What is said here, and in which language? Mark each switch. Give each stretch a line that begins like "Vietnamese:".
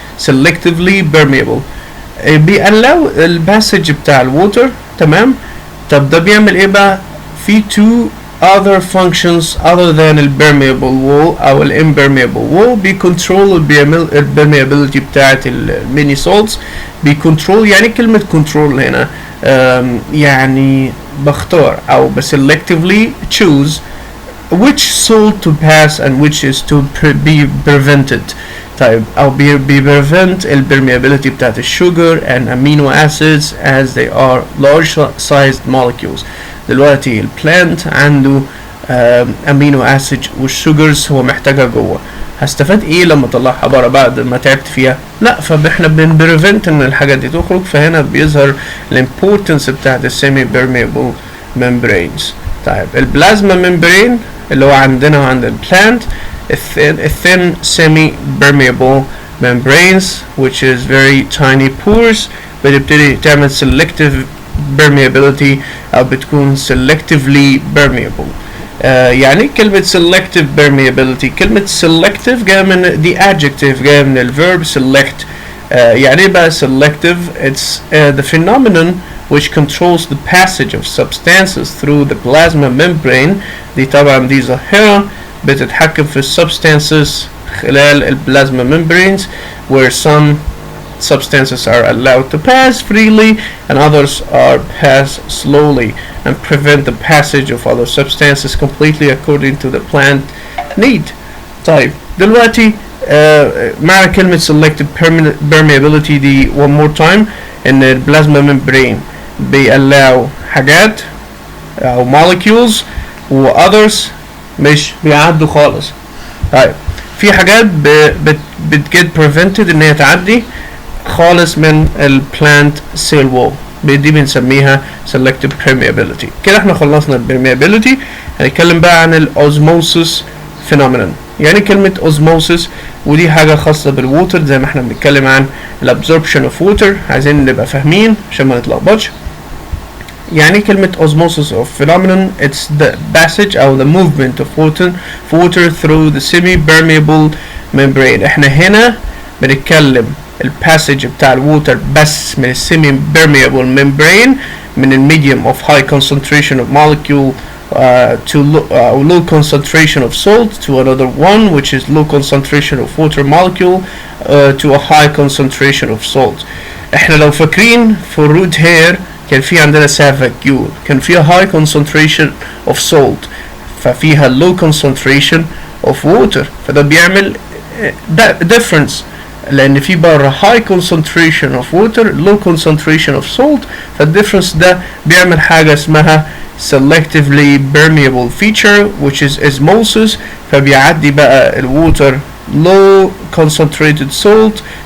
English: selectively permeable
Arabic: بيقلو الباسج بتاع الووتر. تمام. طب ده بيعمل ايه بقى؟ في
English: two other functions other than
Arabic: ال permeable wall او ال impermeable wall. بيكنترول ال permeability بتاعت الميني salts. بيكنترول، يعني كلمة control هنا يعني بختار او
English: selectively choose which salt to pass and which is to be prevented. طيب او prevent ال permeability بتاعت الsugar and amino acids as they are large sized molecules.
Arabic: دلوقتي البلانت عنده amino acid والsugars هو محتاجها جوه، هستفاد ايه لما اطلعها بره بعد ما تعبت فيها؟ لا، فاحنا بنبريفنت ان الحاجات دي تخرج، فهنا بيظهر الامبورتنس بتاعت السيمي permeable membranes. طيب البلازما membrane اللي هو عندنا وعند البلانت
English: thin semi-permeable membranes which is very tiny pores بتبتدي تعمل selective permeability أو بتكون selectively permeable.
Arabic: يعني كلمة selective permeability، كلمة selective جاية من the adjective، جاية من ال verb select. يعني بقى
English: selective؟ It's the phenomenon which controls the passage of substances through the plasma membrane.
Arabic: دي طبعا دي ظاهرة بتتحكم في
English: substances خلال البلازما membranes where some substances are allowed to pass freely and others are pass slowly and prevent the passage of other substances completely according to the plant need.
Arabic: طيب دلوقتي معنى كلمة selective permeability دي
English: one more time
Arabic: ان البلازما membrane بيallow حاجات او molecules و others مش بيعدوا خالص. طيب في حاجات بتجت prevented ان هي تعدي خالص من البلانت سيل وول، دي بنسميها selective permeability. كده احنا خلصنا ال permeability. هنتكلم بقى عن الosmosis phenomenon. يعني كلمة osmosis ودي حاجة خاصة بالووتر زي ما احنا بنتكلم عن الabsorption of water، عايزين نبقى فاهمين عشان ما نتلخبطش. يعني كلمة
English: osmosis of phenomenon it's the passage أو the movement of water through the semi-permeable membrane.
Arabic: احنا هنا بنتكلم الباسج بتاع الووتر بس من
English: semi-permeable membrane من medium of high concentration of molecule low concentration of salt to another one which is low concentration of water molecule to a high concentration of salt.
Arabic: احنا لو فاكرين في root hair كان في عندنا سافاكيول كان فيها
English: high concentration of salt
Arabic: ففيها low concentration of water فده بيعمل
English: difference
Arabic: لان في بره
English: high concentration of water low concentration of salt فالديفرنس ده بيعمل حاجة اسمها selectively permeable feature which is osmosis فبيعدي بقى الووتر low concentrated salt